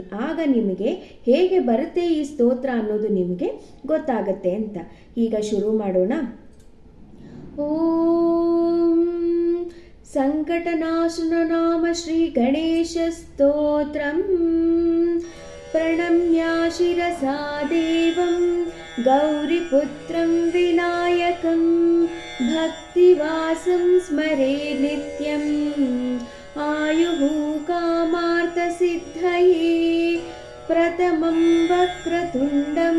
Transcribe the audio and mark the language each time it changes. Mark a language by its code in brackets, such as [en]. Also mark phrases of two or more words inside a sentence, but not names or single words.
[kn] ಆಗ ನಿಮಗೆ ಹೇಗೆ ಬರುತ್ತೆ ಈ ಸ್ತೋತ್ರ ಅನ್ನೋದು ನಿಮಗೆ ಗೊತ್ತಾಗತ್ತೆ ಅಂತ. ಈಗ ಶುರು ಮಾಡೋಣ. [sa] ಓಂ ಸಂಕಟನಾಶನ ನಾಮ ಶ್ರೀ ಗಣೇಶ ಸ್ತೋತ್ರಂ ಪ್ರಣಮ್ಯ ಶಿರಸಾ ದೇವಂ ಗೌರಿಪುತ್ರಂ ವಿನಾಯಕಂ ಭಕ್ತಿವಾಸಂ ಸ್ಮರೇ ನಿತ್ಯಂ ಆಯುಃ ಕಾಮಾರ್ಥಸಿದ್ಧಯೇ ಪ್ರಥಮಂ ವಕ್ರತುಂಡಂ